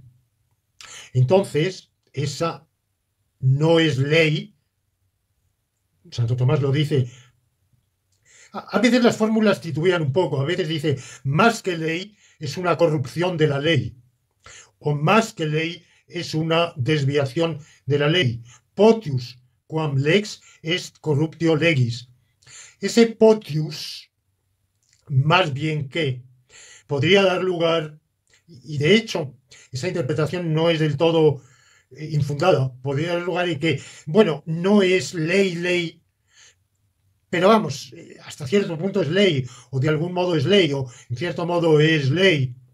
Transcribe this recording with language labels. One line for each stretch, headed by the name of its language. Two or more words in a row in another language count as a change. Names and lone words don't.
Spanish: Entonces, esa no es ley. Santo Tomás lo dice. A veces las fórmulas titubean un poco. A veces dice, más que ley es una corrupción de la ley. O más que ley es una desviación de la ley.
Latin: Potius quam lex est corruptio legis.
Spanish: Ese potius, más bien que, podría dar lugar, y de hecho, esa interpretación no es del todo infundada, podría dar lugar en que, bueno, no es ley, pero vamos, hasta cierto punto es ley, o de algún modo es ley, o en cierto modo es ley.